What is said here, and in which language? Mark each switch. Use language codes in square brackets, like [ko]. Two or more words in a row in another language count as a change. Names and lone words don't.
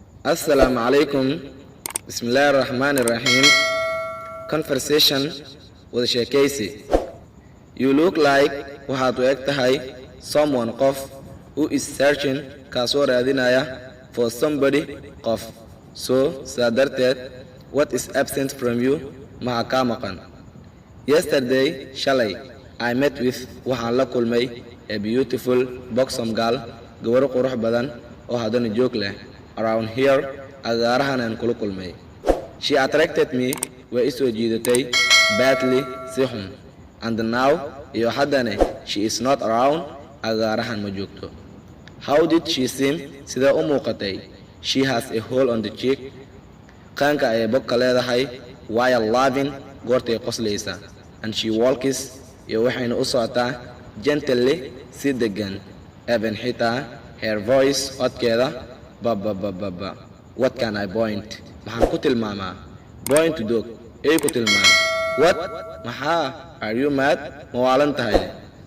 [ar] Assalamu alaikum. Bismillahir Rahmanir Rahim. [en] Conversation with sheekaysi. You look like [so] waxaad u eg tahay [en] someone qof who is searching [so] kaasoo raadinaya [en] for somebody qof. [so] So sidaa darteed, [en] what is absent from you [so] maxaa kaa maqan? [en] Yesterday, shalay, I met with [so] waxaan la kulmay [en] a beautiful buxom girl, [so] gabar qurux badan oo haddana joog leh. [en] Around here, [so] agaarahan aan kula kulmay. [en] She attracted me, [so] way i soo jiidatay, badly, si xun. [en] And now, [so] iyo haddana, [en] she is not around, [so] agaarahan ma joogto. [en] How did she seem? [so] Sida u muuqatay. [en] She has a hole on the cheek. [so] Qaanka ayay bogka leedahay, [en] while laughing, [so] goortay qoslaysa. [en] And she walks, [so] iyo waxayna u socotaa, gently, si degan. [en] Even xitaa, her voice, codkeeda, ba. What can I point? [so] Maxaan ku tilmaamaa? [en] Point to dog. [so] Ay ku tilmaam. [en] What? Maxaa? Are you mad? [so] Ma waalan tahay?